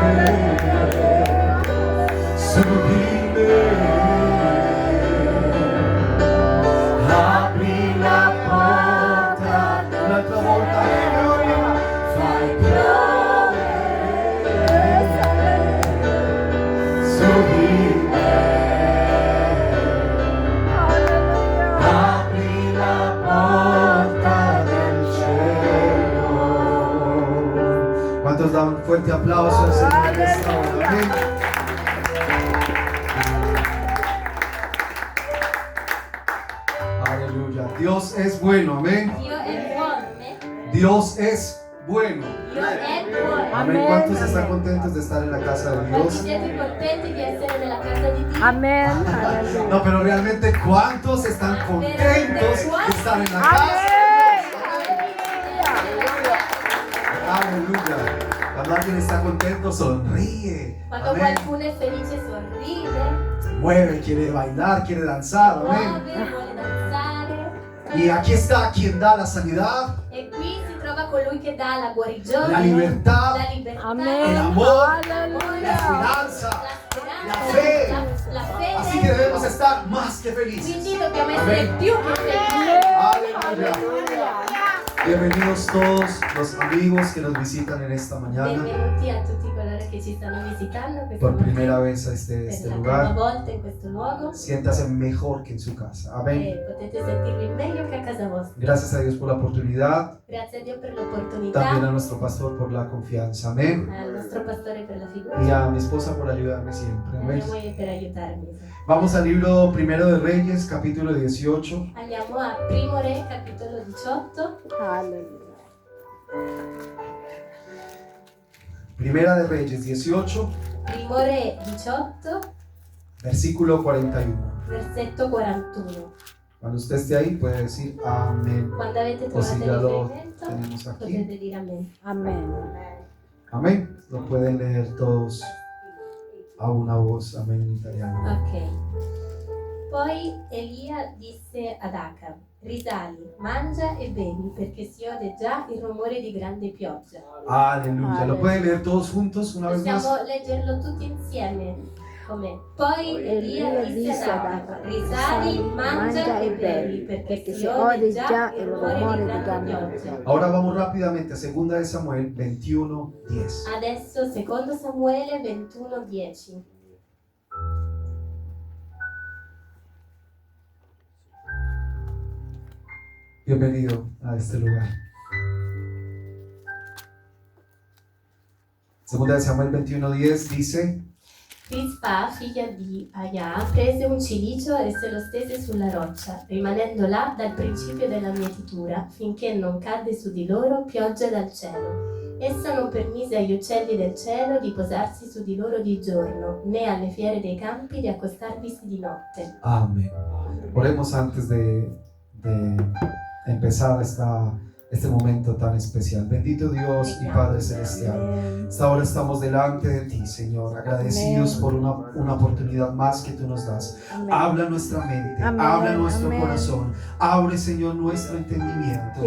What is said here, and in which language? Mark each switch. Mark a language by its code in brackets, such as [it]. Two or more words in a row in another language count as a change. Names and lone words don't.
[it] su di me, apri la porta, un'altra volta, fai piovere su di me. [es] ¿Cuántos dan un fuerte aplauso al Señor esta hora? Amén. Aleluya. Dios es bueno, amén. [it] Dio è buono, [es] Dios es bueno. [it] Dio è buono. [es] Amén. ¿Cuántos están contentos de estar en la casa de [it] Quanti [es] Dios? [it] siete contenti di essere nella casa di Dio? Amen. [es] No, pero realmente ¿cuántos están contentos de estar en la casa de Dios? Aleluya. Cuando alguien está contento, sonríe. [it] Quando [es] Amén. [it] qualcuno è felice sorride, [es] Se mueve, quiere bailar, quiere danzar. Amén. [it] muove, vuole danzare. [es] Y aquí está quien da la sanidad, [it] E qui si trova colui che dà la guarigione, [es] la libertad, [it] la libertà, Amen. [es] el amor, [it] l'amore, [es] la esperanza, [it] la speranza, [es] la fe. [it] la fede. [es] Así que debemos estar más que felices. [it] Quindi dobbiamo essere Amen. più che felici. [es] Aleluya. Bienvenidos todos los amigos que nos visitan en esta mañana [it] Benvenuti a tutti coloro che ci stanno visitando questa [es] por [it] mattina [es] primera vez a [it] per [es] este [it] la prima [es] lugar. [it] volta in questo luogo. [es] Siéntase mejor que en su casa. Amén. [it] E potete sentirvi meglio che a casa vostra. [es] Gracias a Dios por la oportunidad. [it] Grazie a Dio per [es] También [it] l'opportunità, [es] a nuestro pastor por la confianza. Amén. [it] al nostro pastore per la [es] Y [it] fiducia [es] a mi esposa por ayudarme siempre. [it] e a [es] Amén. [it] voi per aiutarmi. [es] Vamos al libro Primero de Reyes, capítulo 18. [it] Andiamo a Primo Re, capitolo 18. [es] Hallelujah. Primera de Reyes 18, [it] Primo Re 18, [es] versículo 41. [it] versetto 41. [es] Cuando usted esté ahí puede decir amén. [it] Quando avete [es] O si [it] trovato [es] ya [it] il [es] lo [it] riferimento, [es] tenemos aquí. [it] potete dire amen. Amen. [es] Amén. Lo pueden leer todos a una voz. Amén en italiano. Ok. [it] Poi Elia disse ad Acab: risali, mangia e bevi, perché si ode già il rumore di grande pioggia. [es] Aleluya. ¿Lo pueden leer todos juntos una vez más? [it] Possiamo leggerlo tutti insieme. Come? Poi Elia disse ad Acab: risali, mangia e bevi, perché si ode già il rumore di grande pioggia. [es] Ahora vamos rápidamente a 2 de Samuel 21:10. [it] Adesso secondo Samuele 21:10. [es] Bienvenido a este lugar. 2 de Samuel 21:10 dice: [it] Rispa, figlia di Aia, prese un cilicio e se lo stese sulla roccia, rimanendo là dal principio della mietitura, finché non cadde su di loro pioggia dal cielo. Essa non permise agli uccelli del cielo di posarsi su di loro di giorno, né alle fiere dei campi di accostarvisi di notte. [es] Amén. Oremos antes de empezar este momento tan especial. Bendito Dios y Padre Celestial. Hasta ahora estamos delante de ti, Señor, agradecidos por una oportunidad más que tú nos das. Habla nuestra mente, habla nuestro corazón, abre, Señor, nuestro entendimiento.